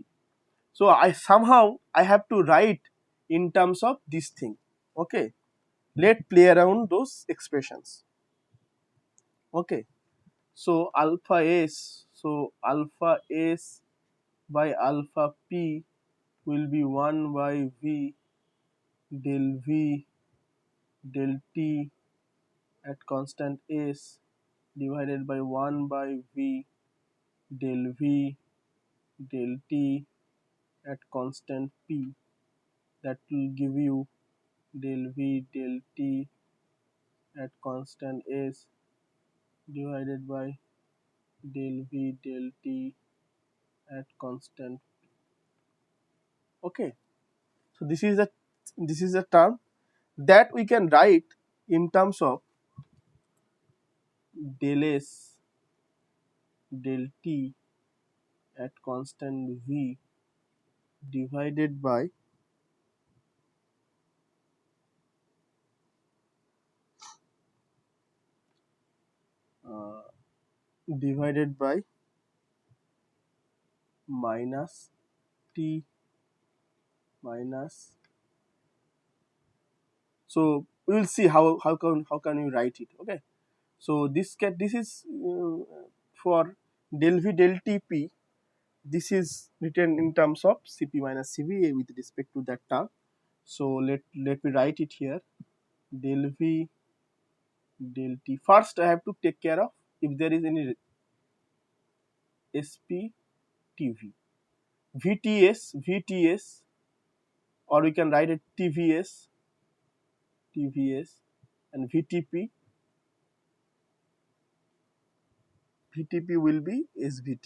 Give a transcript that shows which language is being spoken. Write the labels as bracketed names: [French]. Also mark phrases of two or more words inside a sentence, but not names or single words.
[English] So I have to write in terms of this thing. Okay, let's play around those expressions. Okay, so alpha s, so alpha s by alpha p will be 1 by v del t at constant s divided by 1 by v del t at constant p. That will give you del v del t at constant s divided by del v del t at constant. Okay, so this is a term that we can write in terms of del s del t at constant v divided by uh, divided by minus t minus. So we will see how can you write it. Okay, so this is for del v del t p. This is written in terms of Cp minus Cv with respect to that term. So let me write it here. Del v del t. First, I have to take care of if there is any Sp Tv. VTS, or we can write it TVS, and VTP will be SVT.